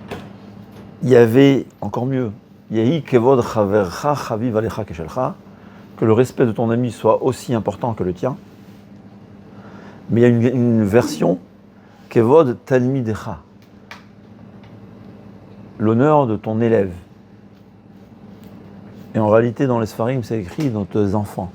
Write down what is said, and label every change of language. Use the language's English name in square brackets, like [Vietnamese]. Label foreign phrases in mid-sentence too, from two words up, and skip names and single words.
[French] Il y avait encore mieux. [Hebrew] יהי כבוד חברך חביב עליך כשלך, [French] que le respect de ton ami soit aussi important que le tien. Mais il y a une version, [Hebrew] כבוד תלמידך, [French] l'honneur de ton élève. Et en réalité, dans les Sfarim, c'est écrit dans tes enfants.